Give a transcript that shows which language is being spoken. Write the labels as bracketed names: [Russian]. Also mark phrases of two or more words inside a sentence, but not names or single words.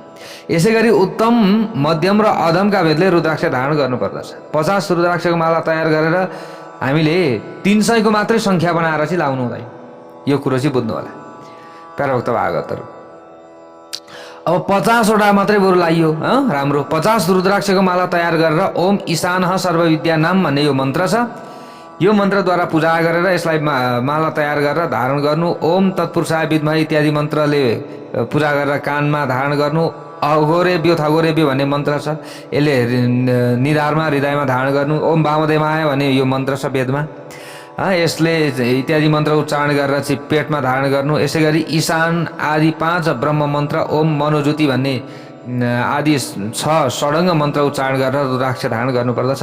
[Nepali] यसै गरी उत्तम, मध्यम र अधमका भेदले रुद्राक्ष धारण गर्नुपर्दछ। 50 रुद्राक्षको माला तयार गरेर हामीले 300 को मात्रै सङ्ख्या बनाएर चाहिँ लाउनु हुँदैन। यो कुरो चाहिँ बुझ्नु होला प्यारो भक्त भागवतहरू। अब 50 वटा मात्रै बरु लाइयो, राम्रो। 50 रुद्राक्षको माला तयार गरेर [Sanskrit] ओम ईशानः सर्वविद्या [Nepali] नाम भन्ने यो मन्त्र छ। यो मन्त्रद्वारा पूजा गरेर यसलाई माला तयार गरेर धारण गर्नु। [Sanskrit] ओम तत्पुरुषाय विद्महे [Nepali] इत्यादि मन्त्रले पूजा गरेर कानमा धारण गर्नु। [Sanskrit] अघोरेभ्यो थघोरेभ्यो [Nepali] भन्ने मन्त्र छ, यसले निधारमा, हृदयमा धारण गर्नु। [Sanskrit] ओम वामदेवाय [Nepali] भन्ने यो मन्त्र छ वेदमा, यसले इत्यादि मन्त्र उच्चारण गरेर चाहिँ पेटमा धारण गर्नु। यसै गरी ईशान आदि 5 ब्रह्म मन्त्र, [Sanskrit] ओम मनोज्योति [Nepali] भन्ने आदि 6 षडङ्ग मन्त्र उच्चारण गरेर रुद्राक्ष धारण गर्नुपर्दछ।